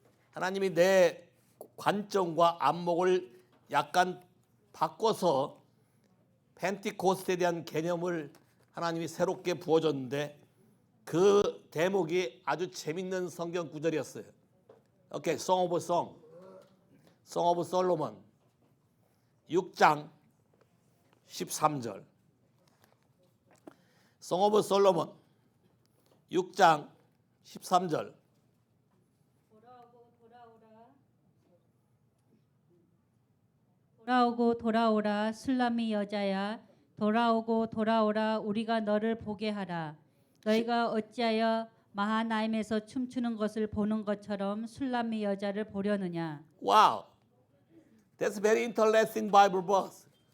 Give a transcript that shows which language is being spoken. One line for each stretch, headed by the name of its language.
Korean: 하나님이 내 관점과 안목을 약간 바꿔서 펜티코스트에 대한 개념을 하나님이 새롭게 부어줬는데 그 대목이 아주 재밌는 성경 구절이었어요. 오케이, Song of Song, Song of Solomon 6장 13절. Song of Solomon 6장 13절. 돌아오고 돌아오라 술람이 여자야 돌아오고 돌아오라 우리가 너를 보게 하라. 너희가 어찌하여 마하나임에서 춤추는 것을 보는 것처럼 술람이 여자를 보려느냐.
English: Wow, that's very interesting Bible verse.